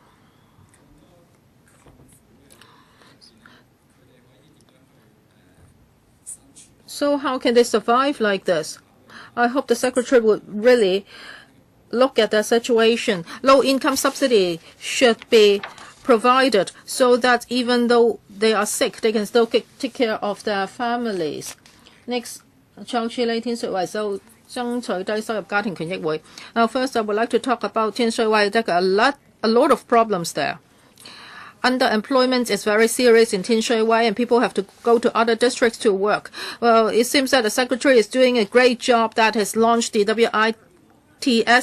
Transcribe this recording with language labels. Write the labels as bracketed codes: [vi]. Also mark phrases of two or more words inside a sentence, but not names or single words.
[en] So how can they survive like this? I hope the Secretary would really look at their situation. Low-income subsidy should be provided so that even though they are sick, they can still take care of their families. Next, [yue] 創處理天水圍州爭取低收入家庭權益會. [en] Now, first, I would like to talk about 天水圍. There are a lot of problems there. Underemployment is very serious in 天水圍, and people have to go to other districts to work. Well, it seems that the Secretary is doing a great job that has launched the WITS.